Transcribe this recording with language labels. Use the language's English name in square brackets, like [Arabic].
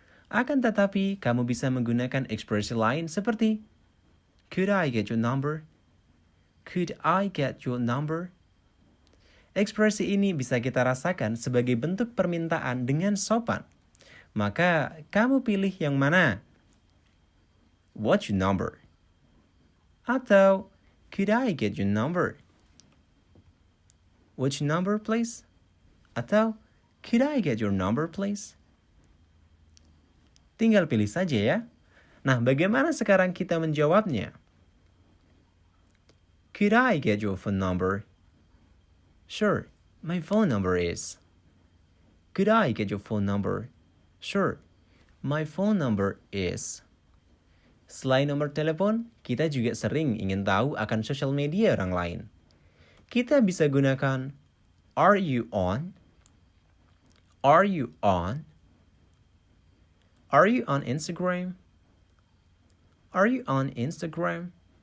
[Indonesian] Akan tetapi, kamu bisa menggunakan ekspresi lain seperti [English] Could I get your number? Could I get your number? [Indonesian] Ekspresi ini bisa kita rasakan sebagai bentuk permintaan dengan sopan. Maka, kamu pilih yang mana? [English] What's your number? Atau, could I get your number? What's your number, please? Atau, could I get your number, please? [Indonesian] Tinggal pilih saja ya. Nah, bagaimana sekarang kita menjawabnya? [English] Could I get your phone number? Sure, my phone number is. Could I get your phone number? Sure, my phone number is. [Indonesian] Selain nomor telepon, kita juga sering ingin tahu akan sosial media orang lain. Kita bisa gunakan [English] Are you on? Are you on? Are you on Instagram? Are you on Instagram?